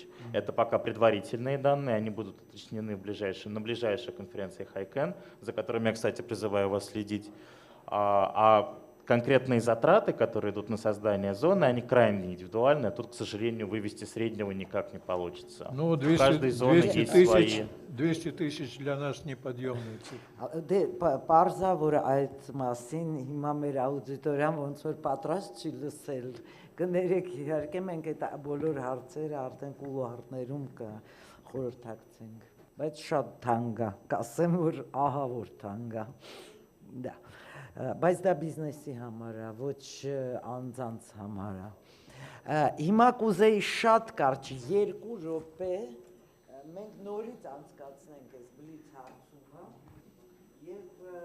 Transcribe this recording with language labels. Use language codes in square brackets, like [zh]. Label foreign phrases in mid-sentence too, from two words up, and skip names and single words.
[ru] Это пока предварительные данные, они будут уточнены на ближайшей конференции HiCAN, за которыми я, кстати, призываю вас следить. А конкретные затраты, которые идут на создание зоны, они крайне индивидуальны. Тут, к сожалению, вывести среднего никак не получится. Ну, В каждой зоне есть свои. 200 тысяч для нас неподъемные цифры. [hy] Դե պարզա որ այդ մասին հիմա մեր աուդիտորիան ոնց որ պատրաստ չի լսել կներեք իհարկե մենք այդ բոլոր հարցերը արդեն կուլուարներում կխորհրդակցենք բայց շատ թանկ է կասեմ որ ահա որ թանկ է դա բայց դա բիզնեսի համար է ոչ անձանց համար է հիմա կուզեի շատ կարճ 2 րոպե մենք նորից անցկացնենք այս բլից հարցումը եւ